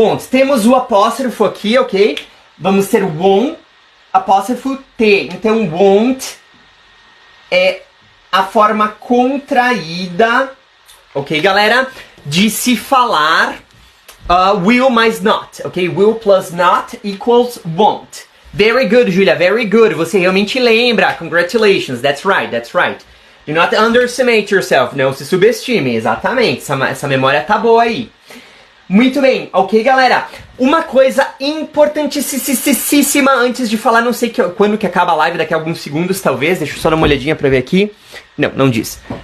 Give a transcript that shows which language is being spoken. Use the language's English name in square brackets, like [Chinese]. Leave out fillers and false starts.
[Portuguese] Temos o apóstrofo aqui, ok? Vamos ter won't, apóstrofo T, então won't é a forma contraída, ok, galera, de se falar will mais not, ok? [English] Will plus not equals won't. Very good, Julia, very good. [Portuguese] Você realmente lembra. [English] Congratulations, that's right. Do not underestimate yourself. [Portuguese] Não se subestime, exatamente. Essa memória tá boa aí. Muito bem, ok, galera? Uma coisa importantíssima antes de falar, não sei quando que acaba a live, daqui a alguns segundos talvez, deixa eu só dar uma olhadinha pra ver aqui. Não diz.